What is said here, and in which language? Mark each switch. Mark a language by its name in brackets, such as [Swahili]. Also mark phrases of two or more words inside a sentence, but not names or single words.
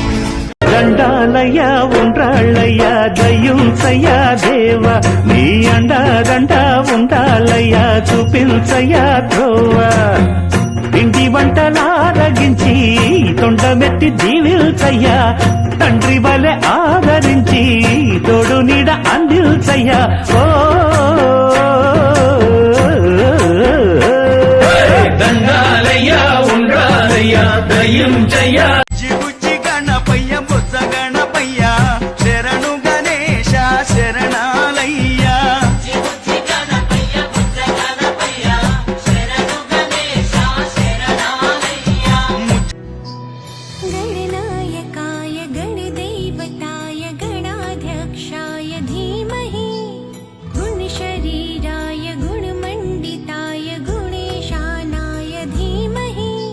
[Telugu] దండాలయ్యా ఉండ్రాళ్ళయ్యా దయ్యుంచయ్యా దేవ నీ అండాదండ ఉండాలయ్యా చూపించయ్యా ధ్రువ ఇంటి వంటలారగించి తొండమెత్తి దీవిల్చయ్యా తండ్రి వలె ఆదరించి తోడు నీడ అందిల్చయ్యా ఓ దండాలయ్యా ఉండ్రాలయ్యా దయ్యుంచయ్యా జిబుజ్జి గణపయ్య బొజ్జ గణపయ్య శరణు గణేశ శరణాలయ్యా [Sanskrit] गणनायकाय गणदैवताय गणाध्यक्षाय धीमहि गुणशरीराय गुणमण्डिताय गुणेशानाय धीमहि